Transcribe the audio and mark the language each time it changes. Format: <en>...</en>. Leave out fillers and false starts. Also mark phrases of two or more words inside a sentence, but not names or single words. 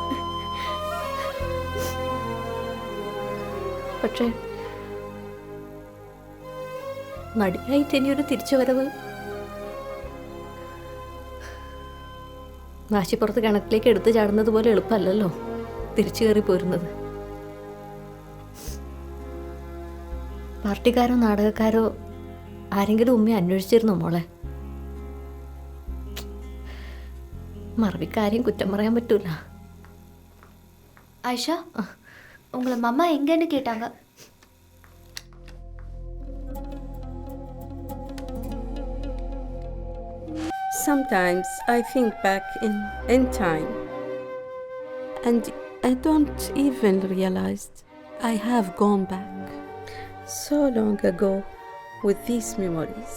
<ml>പക്ഷേ നടിയായിട്ട് ഇനിയൊരു തിരിച്ചുവരവ് വാശിപ്പുറത്ത് കിണറ്റിലേക്ക് എടുത്തു ചാടുന്നത് പോലെ എളുപ്പമല്ലല്ലോ തിരിച്ചു കയറി പോരുന്നത്. പാർട്ടിക്കാരോ നാടകക്കാരോ ആരെങ്കിലും ഉമ്മയെ അന്വേഷിച്ചിരുന്നോ മോളെ? മറവിക്കാരെയും കുറ്റം പറയാൻ പറ്റൂല.</ml> <ta>ஆயிஷா உங்களை மம்மா எங்கன்னு கேட்டாங்க.</ta> <en>Sometimes I think back in time and I don't even realize I have gone back so long ago with these memories.</en>